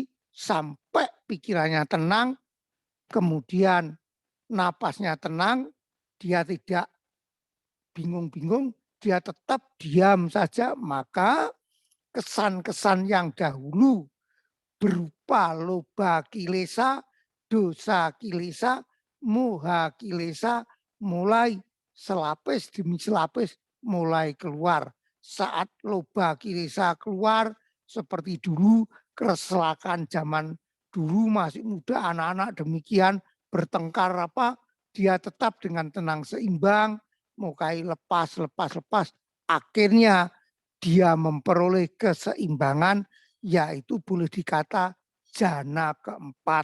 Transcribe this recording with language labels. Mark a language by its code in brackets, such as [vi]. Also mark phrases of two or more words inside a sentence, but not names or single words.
[id] sampai pikirannya tenang, kemudian napasnya tenang, dia tidak bingung-bingung, dia tetap diam saja, maka kesan-kesan yang dahulu berupa [pi] loba kilesa, dosa kilesa, moha kilesa [id] mulai selapis demi selapis mulai keluar. Saat [pi] loba kilesa [id] keluar seperti dulu, kereselakan zaman dulu masih muda, anak-anak demikian bertengkar apa, dia tetap dengan tenang seimbang, mulai lepas, akhirnya dia memperoleh keseimbangan, yaitu boleh dikata jana keempat.